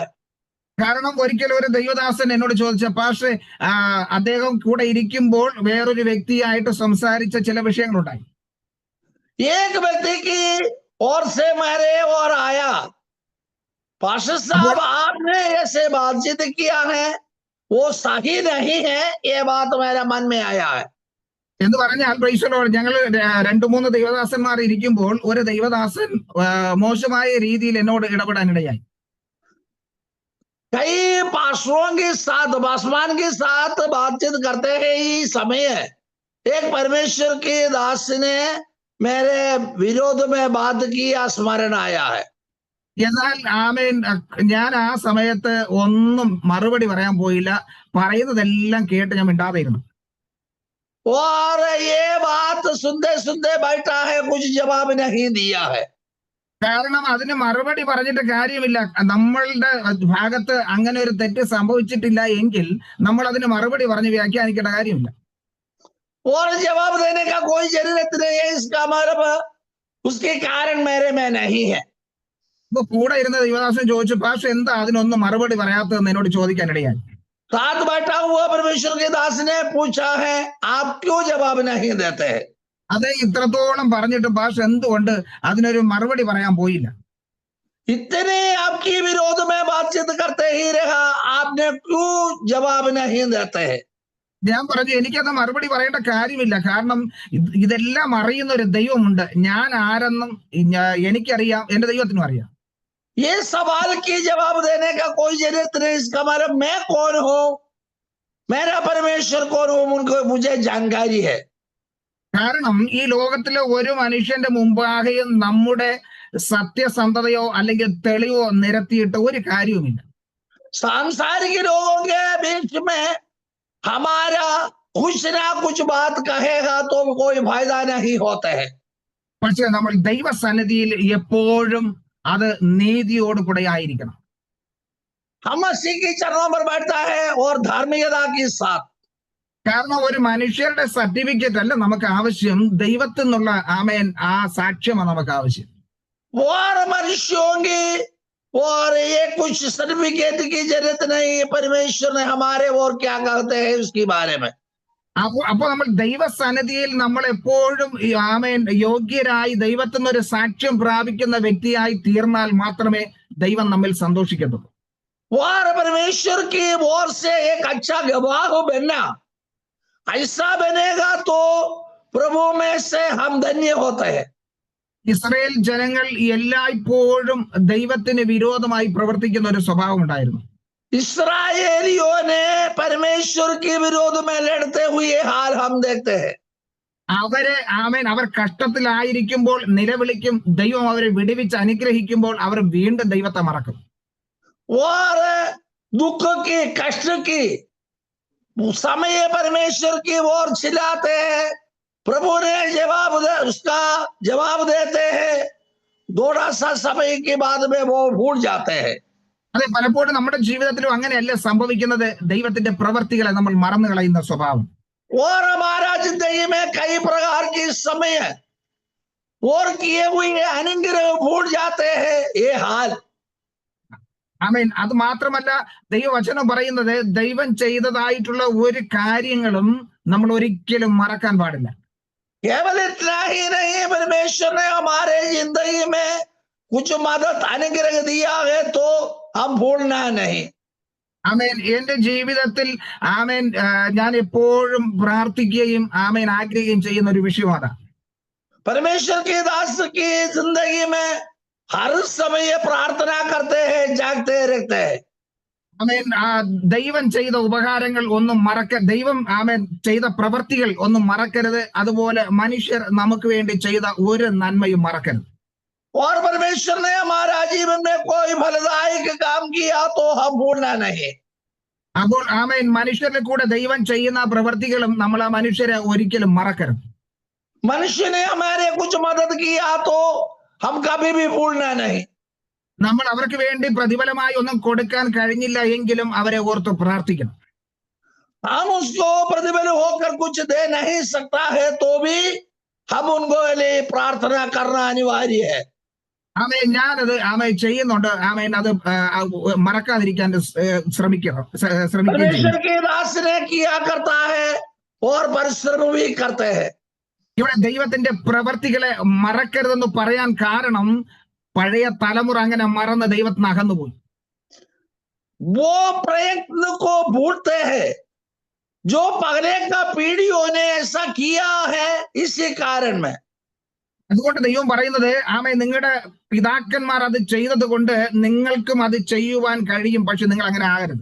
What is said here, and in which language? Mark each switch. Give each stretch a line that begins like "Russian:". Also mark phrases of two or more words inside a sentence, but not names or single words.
Malayalam: കാരണം ഒരിക്കലും ഒരു ദൈവദാസൻ എന്നോട് ചോദിച്ച, പക്ഷേ അദ്ദേഹം കൂടെ ഇരിക്കുമ്പോൾ വേറൊരു വ്യക്തിയായിട്ട് സംസാരിച്ച ചില വിഷയങ്ങളുണ്ടായി.
Hindi: एक व्यक्ति की ओर से मेरे और आया, पास्टर साहब आपने ऐसे बातचीत किया है, वो सही नहीं है, ये बात मेरे मन में आया है.
Malayalam: എന്ന് പറഞ്ഞാൽ പ്രൈസലോ ഞങ്ങൾ 2-3 ദൈവദാസന്മാർ ഇരിക്കുമ്പോൾ ഒരു ദൈവദാസൻ മോശമായ രീതിയിൽ എന്നോട് ഇടപെടാനിടയായി.
Hindi: कई पास्टरों के साथ, पासवान के साथ बातचीत करते हैं ही समय एक परमेश्वर के दास ने मेरे विरोध में बात किया, स्मरण आया है.
Malayalam: എന്നാൽ ആമേൻ ഞാൻ ആ സമയത്ത് ഒന്നും മറുപടി പറയാൻ പോയില്ല. പറയുന്നതെല്ലാം കേട്ട് ഞാൻ മിണ്ടാതെ ഇരുന്നു.
Hindi: और ये बात सुनते सुनते बैठा है, कुछ जवाब नहीं दिया है.
Malayalam: കാരണം അതിന് മറുപടി പറഞ്ഞിട്ട് കാര്യമില്ല. നമ്മളുടെ ഭാഗത്ത് അങ്ങനെ ഒരു തെറ്റ് സംഭവിച്ചിട്ടില്ല എങ്കിൽ നമ്മൾ അതിന് മറുപടി പറഞ്ഞ് വ്യാഖ്യാനിക്കേണ്ട കാര്യമില്ല.
Hindi: और जवाब देने का कोई जरूरत नहीं है, इसका मतलब उसके कारण मेरे में नहीं है.
Malayalam: ഇപ്പൊ കൂടെ ഇരുന്ന ദൈവദാസൻ ചോദിച്ചു, പാസ്റ്റർ എന്താ അതിനൊന്നും മറുപടി പറയാത്തതെന്ന് എന്നോട് ചോദിക്കാനിടയായി.
Hindi: साथ बैठा हुआ परमेश्वर के दास ने पूछा है, आप क्यों जवाब नहीं देते हैं?
Malayalam: അതെ, ഇത്രത്തോളം പറഞ്ഞിട്ട് പാസ്റ്റർ എന്തുകൊണ്ട് അതിനൊരു മറുപടി പറയാൻ പോയില്ല?
Hindi: इतने आपकी विरोध में बातचीत करते ही रहा, आपने क्यों जवाब नहीं देते हैं?
Malayalam: ഞാൻ പറഞ്ഞു, എനിക്കത് മറുപടി പറയേണ്ട കാര്യമില്ല. കാരണം ഇതെല്ലാം അറിയുന്ന ഒരു ദൈവമുണ്ട്. ഞാൻ ആരെന്നും എനിക്കറിയാം, എന്റെ ദൈവത്തിനും അറിയാം.
Hindi: ये सवाल की जवाब देने का कोई जरूरत नहीं. इसका मतलब मैं कौन हूं, मेरा परमेश्वर कौन हूं, उनको मुझे जानकारी है.
Malayalam: കാരണം ഈ ലോകത്തിലെ ഒരു മനുഷ്യന്റെ മുമ്പാകെയും നമ്മുടെ സത്യസന്ധതയോ അല്ലെങ്കിൽ തെളിവോ നിരത്തിയിട്ട് ഒരു കാര്യവുമില്ല.
Hindi: सांसारिक लोगों के बीच में हमारा कुछ ना कुछ बात कहेगा तो कोई फायदा नहीं होता है.
Malayalam: പക്ഷെ നമ്മൾ ദൈവസന്നിധിയിൽ എപ്പോഴും അത് നീതിയോട് കൂടെ ആയിരിക്കണം.
Hindi: हम मसीह के चरणों पर बैठता है और धार्मिकता के साथ.
Malayalam: കാരണം ഒരു മനുഷ്യരുടെ സർട്ടിഫിക്കറ്റ് അല്ല നമുക്ക് ആവശ്യം, ദൈവത്തിൽ നിന്നുള്ള ആമേൻ ആ സാക്ഷ്യമാണ് നമുക്ക് ആവശ്യം.
Hindi: और मनुष्यों की और ये कुछ सर्टिफिकेट की जरूरत नहीं, परमेश्वर ने हमारे और क्या कहते हैं उसके बारे में.
Malayalam: അപ്പൊ നമ്മൾ ദൈവസന്നിധിയിൽ നമ്മൾ എപ്പോഴും ആമേൻ യോഗ്യരായി ദൈവത്തിൽ നിന്ന് ഒരു സാക്ഷ്യം പ്രാപിക്കുന്ന വ്യക്തിയായി തീർന്നാൽ മാത്രമേ ദൈവം നമ്മിൽ സന്തോഷിക്കത്തുള്ളൂ.
Hindi: और परमेश्वर की ओर से एक अच्छा गवाह बनना, ऐसा बनेगा तो प्रभु में से हम धन्य होते हैं.
Malayalam: ഇസ്രായേൽ ജനങ്ങൾ എല്ലായ്പ്പോഴും ദൈവത്തിന് വിരോധമായി പ്രവർത്തിക്കുന്ന ഒരു സ്വഭാവം ഉണ്ടായിരുന്നു.
Hindi: इस्राएलियों ने परमेश्वर के विरोध में लड़ते हुए हाल हम देखते हैं.
Malayalam: അവരെ ആമേൻ അവർ കഷ്ടത്തിലായിരിക്കുമ്പോൾ നിലവിളിക്കും, ദൈവം അവരെ വിടുവിച്ച് അനുഗ്രഹിക്കുമ്പോൾ അവർ വീണ്ടും ദൈവത്തെ മറക്കും.
Hindi: और दुख की, कष्ट की समय परमेश्वर की ओर चिल्लाते हैं, प्रभु ने उसका जवाब देते हैं, थोड़ा सा समय के बाद में वो भूल जाते हैं.
Malayalam: അതെ, പലപ്പോഴും നമ്മുടെ ജീവിതത്തിലും അങ്ങനെയല്ല സംഭവിക്കുന്നത്. ദൈവത്തിന്റെ പ്രവർത്തികളെ നമ്മൾ മറന്നു കളയുന്ന സ്വഭാവം.
Hindi: और हमारा जिंदगी में कई प्रकार की समय और किए हुए अनुग्रह भूल जाते हैं. ये हाल
Malayalam: ആമേൻ. അത് മാത്രമല്ല, ദൈവവചനം പറയുന്നത് ദൈവം ചെയ്തതായിട്ടുള്ള ഒരു കാര്യങ്ങളും നമ്മൾ ഒരിക്കലും മറക്കാൻ പാടില്ല.
Hindi: केवल इतना ही नहीं, परमेश्वर ने हमारे जिंदगी में कुछ मदद अनुग्रह दिया है तो हम भूलना नहीं.
Malayalam: ആമേൻ. എന്റെ ജീവിതത്തിൽ ആമേൻ ഞാൻ എപ്പോഴും പ്രാർത്ഥിക്കുകയും ആമേൻ ആഗ്രഹിക്കുകയും ചെയ്യുന്ന ഒരു വിഷയമാണ്.
Hindi: परमेश्वर के दास की जिंदगी में हर समय प्रार्थना करते हैं, जागते रहते हैं.
Malayalam: ആമേൻ. ദൈവം ചെയ്ത ഉപകാരങ്ങൾ ഒന്നും ദൈവം ആമേൻ ചെയ്ത പ്രവർത്തികൾ ഒന്നും മറക്കരുത്. അതുപോലെ മനുഷ്യർ നമുക്ക് വേണ്ടി ചെയ്ത ഒരു നന്മയും മറക്കരുത്.
Hindi: और परमेश्वर ने हमारा जीवन में कोई फलदायक काम किया तो हम भूलना नहीं.
Malayalam: അപ്പോൾ ആമേൻ മനുഷ്യരുടെ കൂടെ ദൈവം ചെയ്യുന്ന പ്രവർത്തികളും നമ്മൾ ആ മനുഷ്യരെ ഒരിക്കലും മറക്കരുത്.
Hindi: मनुष्य ने हमारे कुछ मदद किया तो हम कभी भी भूलना नहीं.
Malayalam: നമ്മൾ അവർക്ക് വേണ്ടി പ്രതിഫലമായി ഒന്നും കൊടുക്കാൻ കഴിഞ്ഞില്ല എങ്കിലും അവരെ ഓർത്ത് പ്രാർത്ഥിക്കണം.
Hindi: हम उसको प्रतिफल होकर कुछ दे नहीं सकता है तो भी हम उनको लिए प्रार्थना करना अनिवार्य है.
Malayalam: ആമേൻ. ഞാനത് ആമേൻ ചെയ്യുന്നുണ്ട്. ആമേൻ. അത് മറക്കാതിരിക്കാൻ ശ്രമിക്കുകയും
Hindi: परमेश्वर के दास ने किया करता है और परिश्रम भी करते हैं.
Malayalam: ഇവിടെ ദൈവത്തിന്റെ പ്രവർത്തികളെ മറക്കരുതെന്ന് പറയാൻ കാരണം പഴയ തലമുറ അങ്ങനെ മറന്ന് ദൈവത്തിന് അകന്നുപോയി.
Hindi: वो प्रयत्न को भूलते हैं जो पहले का पीढ़ियों ने ऐसा किया है, इसी कारण में.
Malayalam: അതുകൊണ്ട് ദൈവം പറയുന്നത് ആമേ നിങ്ങളുടെ പിതാക്കന്മാർ അത് ചെയ്തത് കൊണ്ട് നിങ്ങൾക്കും അത് ചെയ്യുവാൻ കഴിയും, പക്ഷെ നിങ്ങൾ അങ്ങനെ ആകരുത്.